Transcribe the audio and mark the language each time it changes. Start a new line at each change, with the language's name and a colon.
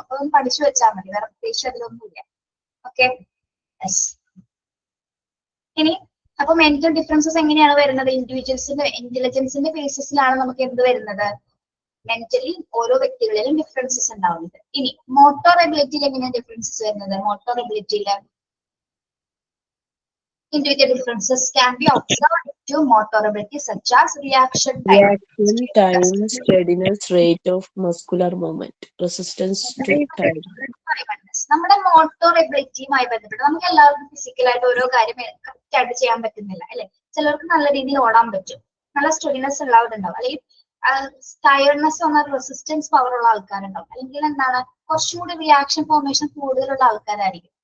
Malayalam: അപ്പൊ ഒന്ന് പഠിച്ചു വെച്ചാൽ മതി, വേറെ പ്രത്യേകിച്ച് അതിലൊന്നുമില്ല. ഓക്കെ. ഇനി അപ്പൊ മെന്റൽ ഡിഫറൻസസ് എങ്ങനെയാണ് വരുന്നത്? ഇന്റലിജൻസിന്റെ ബേസിസിലാണ് നമുക്ക് എന്ത് വരുന്നത്? മെന്റലി ഓരോ വ്യക്തികളിലും ഡിഫറൻസസ് ഉണ്ടാവുന്നത്. ഇനി മോട്ടോർ എബിലിറ്റിയിൽ എങ്ങനെയാണ് ഡിഫറൻസസ് വരുന്നത്? Motor എബിലിറ്റിയിൽ
English: individual differences can be observed to motor ability such as reaction time, steadiness, rate of muscular movement, resistance to time.
Malayalam: നമ്മുടെ മോട്ടോർ എബിലിറ്റിയുമായി ബന്ധപ്പെട്ട് നമുക്ക് എല്ലാവർക്കും ഫിസിക്കലായിട്ട് ഓരോ കാര്യം കറക്റ്റ് ആയിട്ട് ചെയ്യാൻ പറ്റുന്നില്ല അല്ലെ. ചിലർക്ക് നല്ല രീതിയിൽ ഓടാൻ പറ്റും, നല്ല സ്റ്റെഡിനെസ് ഉള്ളവരുണ്ടാവും, അല്ലെങ്കിൽ ടയർഡ്നെസ് വന്ന റെസിസ്റ്റൻസ് പവർ ഉള്ള ആൾക്കാരുണ്ടാവും, അല്ലെങ്കിൽ എന്താണ് കുറച്ചുകൂടി റിയാക്ഷൻ ഫോർമേഷൻ കൂടുതലുള്ള ആൾക്കാരായിരിക്കും.